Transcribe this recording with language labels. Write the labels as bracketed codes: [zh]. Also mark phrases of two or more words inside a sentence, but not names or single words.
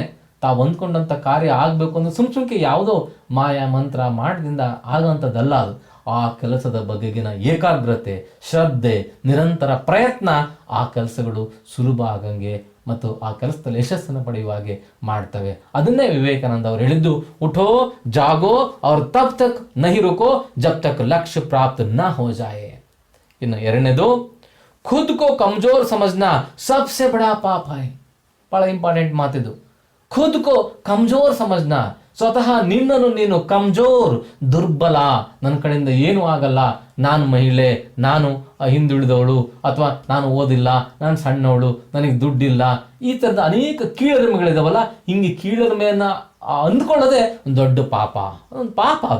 [kn] ತಾವು ಅಂದ್ಕೊಂಡಂಥ ಕಾರ್ಯ ಆಗಬೇಕು ಅಂದ್ರೆ ಸುಮ್ಕೆ ಯಾವುದೋ ಮಾಯಾ ಮಂತ್ರ ಮಾಡದಿಂದ ಆಗೋಂಥದ್ದಲ್ಲ ಅದು. ಆ ಕೆಲಸದ ಬಗೆಗಿನ ಏಕಾಗ್ರತೆ, ಶ್ರದ್ಧೆ, ನಿರಂತರ ಪ್ರಯತ್ನ ಆ ಕೆಲಸಗಳು ಸುಲಭ ಆಗಂಗೆ ಮತ್ತು ಆ ಕೆಲಸದಲ್ಲಿ ಯಶಸ್ಸನ್ನು ಪಡೆಯುವ ಹಾಗೆ ಮಾಡ್ತವೆ. ಅದನ್ನೇ ವಿವೇಕಾನಂದ ಅವರು ಹೇಳಿದ್ದು, [hi] उठो जागो और तब तक नहीं रुको जब तक लक्ष्य प्राप्त ना हो जाए. [kn] ಇನ್ನು ಎರಡನೇದು, [hi] खुद को कमज़ोर समझना सबसे बड़ा पाप है. [kn] ಬಹಳ ಇಂಪಾರ್ಟೆಂಟ್ ಮಾತಿದು. [hi] खुद को कमज़ोर समझना, [kn] ಸ್ವತಃ ನಿನ್ನನ್ನು ನೀನು ಕಮ್ಜೋರ್, ದುರ್ಬಲ, ನನ್ನ ಕಡೆಯಿಂದ ಏನೂ ಆಗಲ್ಲ, ನಾನು ಮಹಿಳೆ, ನಾನು ಹಿಂದುಳಿದವಳು, ಅಥವಾ ನಾನು ಓದಿಲ್ಲ, ನಾನು ಸಣ್ಣವಳು, ನನಗೆ ದುಡ್ಡಿಲ್ಲ, ಈ ಥರದ ಅನೇಕ ಕೀಳರಿಮೆಗಳಿದಾವಲ್ಲ, ಹಿಂಗೆ ಕೀಳರಿಮೆಯನ್ನು ಅಂದ್ಕೊಳ್ಳೋದೇ ಒಂದು ದೊಡ್ಡ ಪಾಪ, ಒಂದು ಪಾಪ ಅದು.